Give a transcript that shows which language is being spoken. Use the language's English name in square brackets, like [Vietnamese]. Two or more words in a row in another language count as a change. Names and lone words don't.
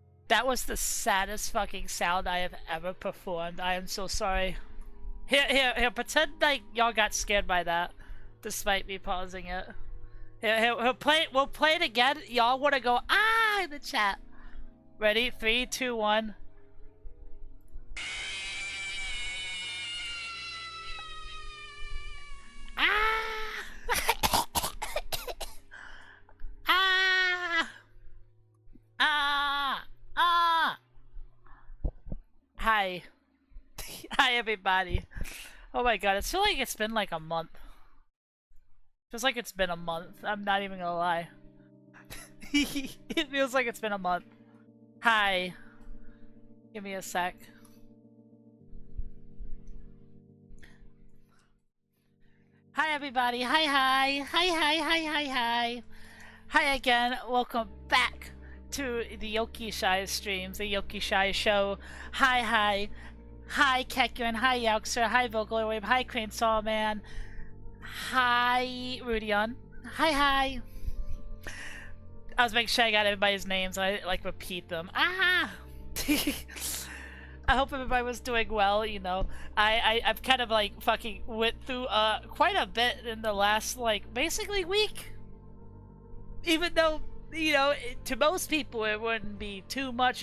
[English] That was the saddest fucking sound I have ever performed. I am so sorry. Here, pretend like y'all got scared by that, despite me pausing it. Here, play it. We'll play it again. Y'all want to go in the chat? Ready? 3, 2, 1. Ah! ah! Ah! Ah! Hi. Hi, everybody. Oh my god, it feels like it's been like a month. Feels like it's been a month. I'm not even gonna lie. It feels like it's been a month. Hi. Give me a sec. Hi, everybody. Hi, hi. Hi, hi, hi, hi, hi. Hi again. Welcome back to the Yoki Shy streams, the Yoki Shy show. Hi, hi. Hi, Kekun. Hi, Yauxer. Hi, Vocaloid. Hi, Crane Sawman. Hi, Rudion. Hi, hi. I was making sure I got everybody's names and I like repeat them. Ah! I hope everybody was doing well, you know. I've kind of like fucking went through quite a bit in the last like basically week. Even though, you know, to most people it wouldn't be too much.